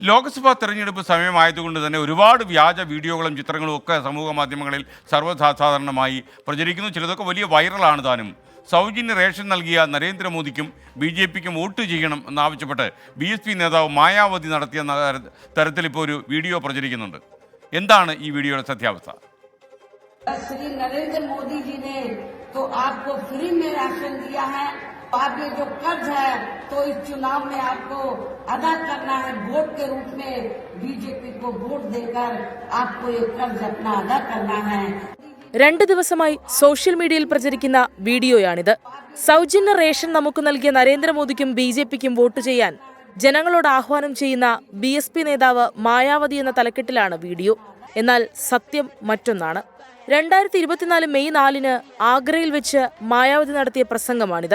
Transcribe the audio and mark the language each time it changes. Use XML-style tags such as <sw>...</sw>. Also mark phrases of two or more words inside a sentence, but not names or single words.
<ml>ലോക്സഭാ തെരഞ്ഞെടുപ്പ് സമയമായതുകൊണ്ട് തന്നെ ഒരുപാട് വ്യാജ വീഡിയോകളും ചിത്രങ്ങളും ഒക്കെ സമൂഹ മാധ്യമങ്ങളിൽ സർവ്വസാധാരണമായി പ്രചരിക്കുന്നു. ചിലതൊക്കെ വലിയ വൈറലാണ് താനും. സൗജന്യ റേഷൻ നൽകിയ നരേന്ദ്രമോദിക്കും BJPക്കും വോട്ട് ചെയ്യണം എന്നാവശ്യപ്പെട്ട് BSP നേതാവ് മായാവതി നടത്തിയ തരത്തിൽ ഇപ്പോൾ ഒരു വീഡിയോ പ്രചരിക്കുന്നുണ്ട്. എന്താണ് ഈ വീഡിയോയുടെ സത്യാവസ്ഥ?</ml> <hi>श्री नरेंद्र मोदी जी ने तो आपको फ्री में राशन दिया है, आप ये जो कर्ज है तो इस चुनाव में आपको अदा करना है, वोट के रूप में बीजेपी को वोट देकर आपको ये कर्ज अपना अदा करना है.</hi> <ml>2 ദിവസമായി</ml> <en>social media</en> <ml>പ്രചരിക്കുന്ന വീഡിയോയാണിത്. സൗജന്യ റേഷൻ നമുക്ക് നൽകിയ നരേന്ദ്രമോദിക്കും BJPക്കും വോട്ട് ചെയ്യാൻ ജനങ്ങളോട് ആഹ്വാനം ചെയ്യുന്ന BSP നേതാവ് മായാവതി എന്ന തലക്കെട്ടിലാണ് വീഡിയോ. എന്നാൽ സത്യം മറ്റൊന്നാണ്. 2024 മെയ് 4 ആഗ്രയിൽ വെച്ച് മായാവതി നടത്തിയ പ്രസംഗമാണിത്.</ml>